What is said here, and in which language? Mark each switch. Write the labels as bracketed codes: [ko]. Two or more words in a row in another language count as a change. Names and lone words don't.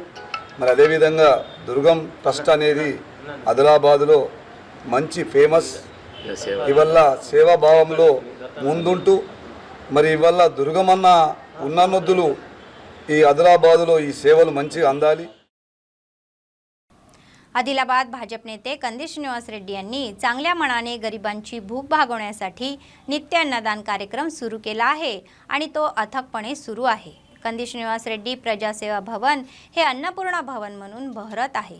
[te] మరి అదేవిధంగా దుర్గం ట్రస్ట్ అనేది ఆదిలాబాదులో మంచి ఫేమస్, ఇవల్ల సేవాభావంలో ముందుంటూ మరి ఇవల్ల దుర్గమన్న ఉన్ననొద్దులు ఈ ఆదిలాబాదులో ఈ సేవలు మంచిగా అందాలి। [mr] आदिलाबाद भाजप नेते कंदी श्रीनिवास रेड्डी यांनी चांगल्या मनाने गरिबांची भूक भागवण्यासाठी नित्य अन्नदान कार्यक्रम सुरू केला आहे आणि तो अथकपणे सुरू आहे। कंदी श्रीनिवास रेड्डी प्रजासेवा भवन हे अन्नपूर्णा भवन म्हणून बहरत आहे।